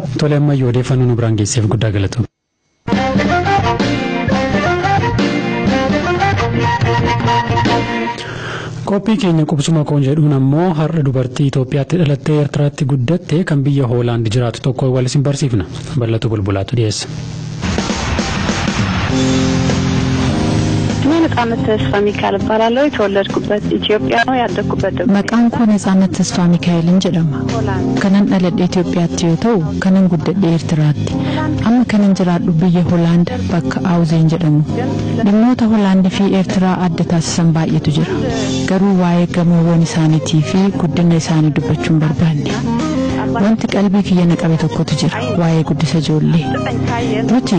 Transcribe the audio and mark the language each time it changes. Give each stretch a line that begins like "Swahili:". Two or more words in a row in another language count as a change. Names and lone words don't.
Oromo: Tole ammayyuu odeeffannoo nu biraan geesseef guddaa galatoom. Qophii keenya qubsuma koon jedhuun ammoo har'a dubartii Itoophiyaatti dhalattee Eertiraatti guddatte kan biyya Hoolaand jiraatu tokko wal isin barsiifna. Bal'atu bulbulaatu dhiyeessa.
Amharic: ነጻነት ተስፋ ሚካኤል እባላለሁ የተወለድኩበት ኢትዮጵያ ነው ያደግኩበት
Oromo: Maqaan koo Nazaanet Tasfaa Mikaa'eel jedhama kanin dhaladhe Itoophiyaatti yoo ta'u kanan guddadhe Eertiraatti amma kanan jiraadhu biyya Hoolaand bakka Aawuzeen jedhamu dhimmoota Hoolaand fi Eertiraa adda taasisan baay'eetu jira garuu waa'ee gamoowwan isaaniitii fi guddina isaanii dubbachuun barbaanne wanti qalbii kiyya naqabe tokkotu jira waa'ee guddisa ijoollee nuti